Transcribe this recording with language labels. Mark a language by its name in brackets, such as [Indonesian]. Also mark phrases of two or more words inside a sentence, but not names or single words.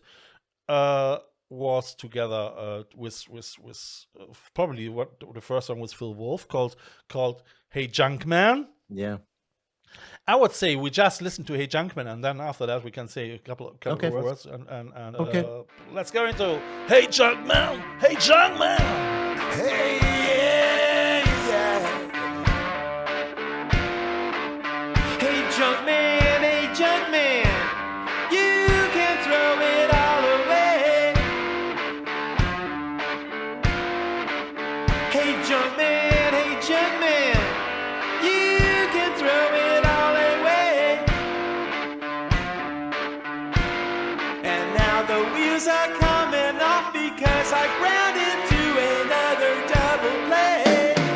[English] Was together with probably what the first song was Phil Wolf called "Hey Junkman." Yeah. I would say we just listen to "Hey Junkman" and then after that we can say a couple Okay. of words and Okay. let's go into "Hey Junkman, Hey Junkman, Hey yeah yeah, Hey Junkman, Hey Junkman, you can throw it all away. Hey Junkman, Hey Junkman, you can throw it all away. And now the wheels are coming off because I ground into another double play.